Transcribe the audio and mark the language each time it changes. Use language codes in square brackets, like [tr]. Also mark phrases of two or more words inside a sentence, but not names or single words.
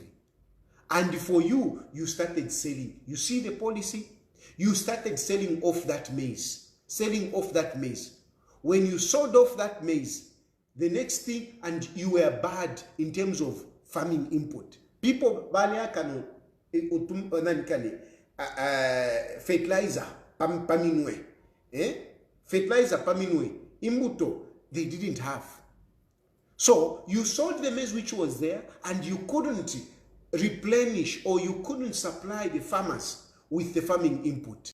[en] And for you, you started selling. You see the policy? You started selling off that maize. Selling off that maize. When you sold off that maize, the next thing, and you were bad in terms of farming input. People, fertilizer, paminwe. Fertilizer, paminwe. Imbuto, they didn't have. So you sold the maize which was there, and you couldn't replenish, or you couldn't supply the farmers with the farming input.